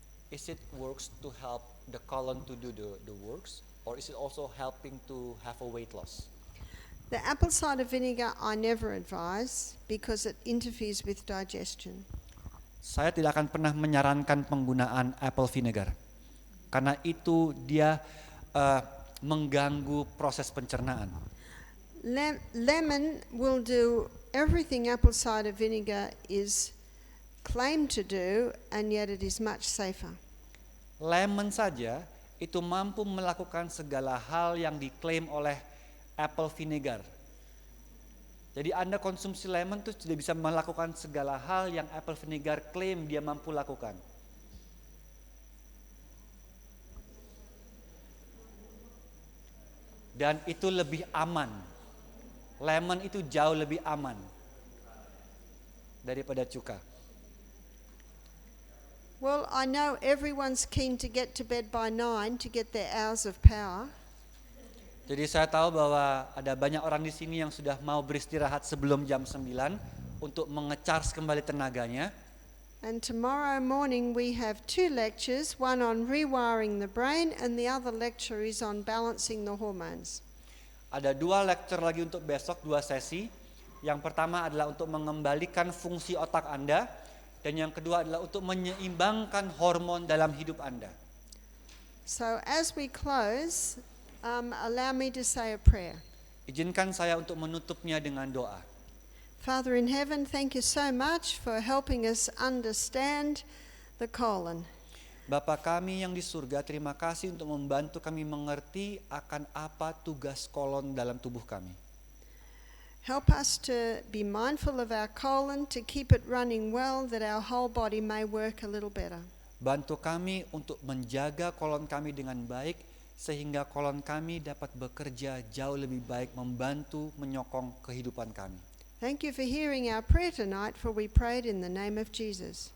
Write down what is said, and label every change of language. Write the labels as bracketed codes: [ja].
[en] is it works to help the colon to do the works, or is it also helping to have a weight loss? The apple cider vinegar I never advise because it interferes with digestion. [id] Saya tidak akan pernah menyarankan penggunaan apple vinegar, karena itu dia mengganggu proses pencernaan. [en] Lemon will do everything apple cider vinegar is claimed to do, and yet it is much safer. [id] Lemon saja itu mampu melakukan segala hal yang diklaim oleh apple vinegar. Jadi Anda konsumsi lemon itu tidak bisa melakukan segala hal yang apple vinegar klaim dia mampu lakukan. Dan itu lebih aman. Lemon itu jauh lebih aman daripada cuka. [en] Well, I know everyone's keen to get to bed by 9 to get their hours of power. [id] Jadi saya tahu bahwa ada banyak orang di sini yang sudah mau beristirahat sebelum jam 9 untuk mengecharge kembali tenaganya. [en] And tomorrow morning we have 2 lectures, one on rewiring the brain and the other lecture is on balancing the hormones. [id] Ada 2 lecture lagi untuk besok, 2 sesi. Yang pertama adalah untuk mengembalikan fungsi otak Anda, dan yang kedua adalah untuk menyeimbangkan hormon dalam hidup Anda. [en] So as we close, allow me to say a prayer. [id] Izinkan saya untuk menutupnya dengan doa. [en] Father in heaven, thank you so much for helping us understand the colon. [id] Bapa kami yang di surga, terima kasih untuk membantu kami mengerti akan apa tugas kolon dalam tubuh kami. [en] Help us to be mindful of our colon, to keep it running well, that our whole body may work a little better. [id] Bantu kami untuk menjaga kolon kami dengan baik, sehingga kolon kami dapat bekerja jauh lebih baik, membantu menyokong kehidupan kami. [en] Thank you for hearing our prayer tonight, for we prayed in the name of Jesus.